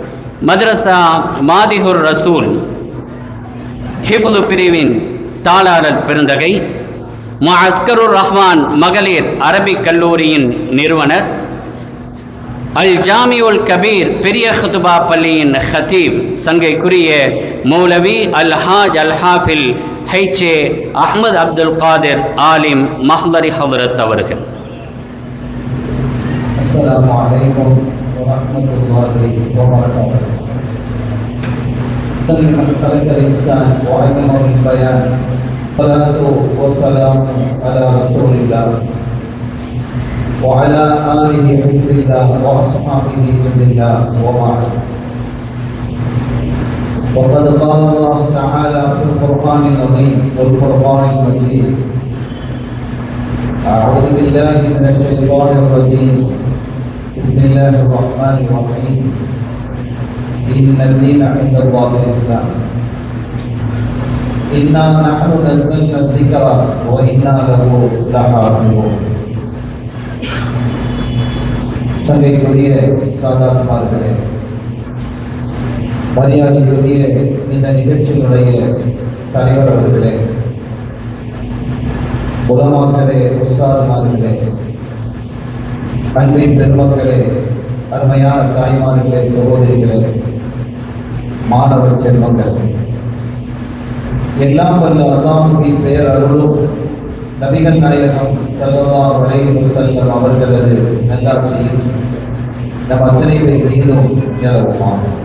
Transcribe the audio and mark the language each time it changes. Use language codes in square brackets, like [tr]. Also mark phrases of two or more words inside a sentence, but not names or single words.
[ta] மதரசா மாதிஹுர் ரசூல் ஹிஃபுல் பிரிவின் தாளாளர் பெருந்தகை, முஅஸ்கருர் ரஹ்மான் மகளிர் அரபிக் கல்லூரியின் நிறுவனர், அல் ஜாமியுல் கபீர் பெரிய ஹுதுபா பள்ளியின் ஹதீப் சங்கைக்குரிய மௌலவி அல் ஹாஜ் அல் ஹாஃபில் ஹைச்சே அஹ்மத் அப்துல் காதிர் ஆலிம் மஹ்லரி ஹதரத் அவர்கள். [ar] السلام عليكم ورحمة الله وبركاته. تن خلق الإنسان وعلمه البيان الصلاة والسلام على رسول الله وعلى آله حزب الله وأصحابه جند الله وبعد. وقد قال الله تعالى في القرآن العظيم والفرقان المجيد: أعوذ بالله من الشيطان الرجيم، بسم الله الرحمن الرحيم إن الدين عند الله الإسلام إنا نحن نزلنا الذكر وإنا له لحافظون [ta] சங்கைக்குரிய சாதாரணமார்களே, மரியாதைக்குரிய இந்த நிகழ்ச்சியினுடைய தலைவர் அவர்களே, உலமாக்களே, உஸ்தாதுமார்களே, அன்பின் பெருமக்களே, அருமையான தாய்மார்களே, சகோதரிகளே, மாணவ செல்வங்கள், எல்லாம் வல்ல அல்லாஹ்வின் பெயர் அருளும் நபிகள் நாயகம் [ar] صلى الله عليه وسلم [ta] அவர்களது நல்லாசியும் நம் அத்தனை பேர் மீதும் நிலவுமாம்.